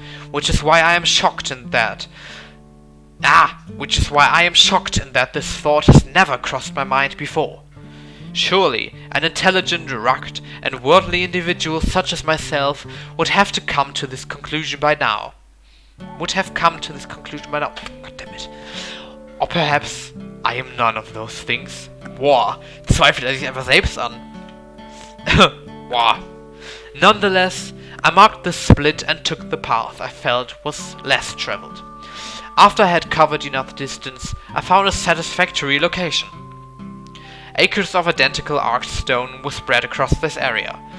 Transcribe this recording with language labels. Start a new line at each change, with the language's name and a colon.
English: Which is why I am shocked in that this thought has never crossed my mind before. Surely, an intelligent, rugged, and worldly individual such as myself would have come to this conclusion by now. God damn it. Or perhaps I am none of those things.
German: Boah, zweifelt er sich einfach selbst an. Boah.
English: Nonetheless, I marked the split and took the path I felt was less traveled. After I had covered enough distance, I found a satisfactory location. Acres of identical arched stone were spread across this area.